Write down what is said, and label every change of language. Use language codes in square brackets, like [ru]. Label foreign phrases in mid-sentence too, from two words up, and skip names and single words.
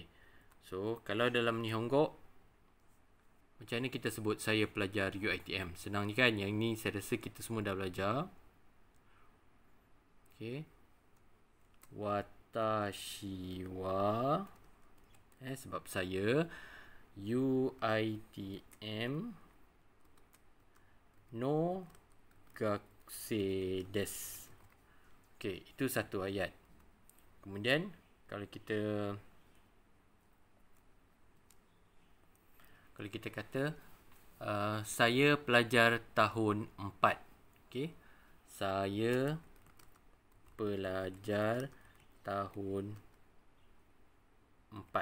[ms] So, kalau dalam Nihongo, macam mana kita sebut saya pelajar UITM? Senang ni kan? Yang ni saya rasa kita semua dah belajar. [ja] Okay. 私は, [ms] sebab saya, [ja] UITMの学生です. [ms] Okay, itu satu ayat. Kemudian kalau kita kata saya pelajar tahun 4. Okay. Saya pelajar tahun 4.